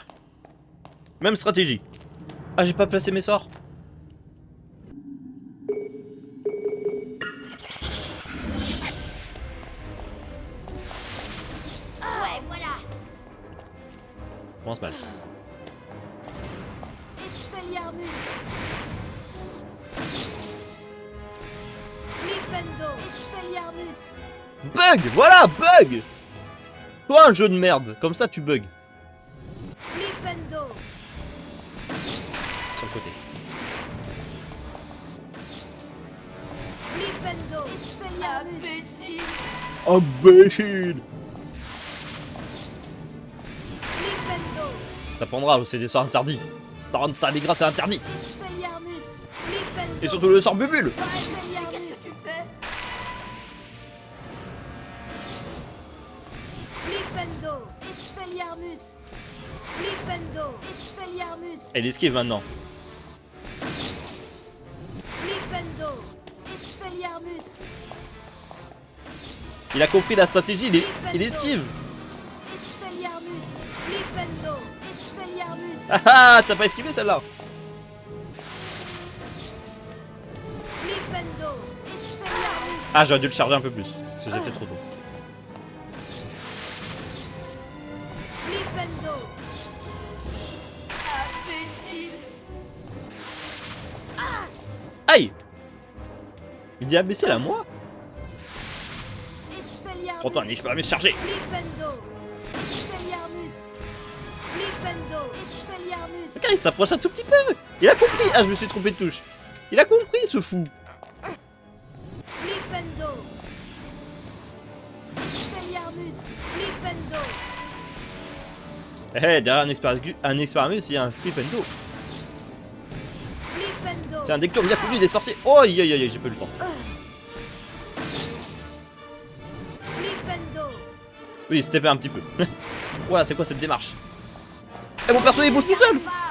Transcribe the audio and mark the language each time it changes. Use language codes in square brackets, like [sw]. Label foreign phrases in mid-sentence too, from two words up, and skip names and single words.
[fr] Même stratégie. Ah, j'ai pas placé mes sorts. Ouais, voilà. Commence mal. Expelliarmus. Flipendo. Expelliarmus. Bug! Voilà, bug! Toi un jeu de merde, comme ça tu bugs. Flipendo. Sur le côté. Flipendo. Expelliarmus. Imbécile. Imbécile! Flipendo. T'apprendras, c'est des sorts interdits. T'as des grâces, c'est interdit. Expelliarmus. Flipendo. Et surtout le sort bubule. Expelliarmus. Qu'est-ce que tu fais? Flipendo. Expelliarmus. Flipendo. Expelliarmus. Elle esquive maintenant. Flipendo. Expelliarmus. Il a compris la stratégie, il esquive. Expelliarmus. Flipendo. Expelliarmus. Ah ah, t'as pas esquivé celle-là. Flipendo. Expelliarmus. Ah, j'aurais dû le charger un peu plus, parce que j'ai fait trop tôt. Flipendo. Imbécile. Aïe! Il dit imbécile à moi? Expelliarmus. Prends-toi un expérience chargé. Flipendo. Expelliarmus. Flipendo. Expelliarmus. Regarde, il s'approche un tout petit peu. Il a compris. Ah, je me suis trompé de touche. Il a compris, ce fou. Flipendo. Expelliarmus. Flipendo. Eh, derrière un expérience, il y a un flipendo. Flipendo. C'est un dector bien connu des sorciers. Oh, aïe, aïe, aïe, j'ai pas eu le temps. Flipendo. Oui, c'était un petit peu. Voilà, c'est quoi cette démarche? Eh, mon perso, il bouge tout seul.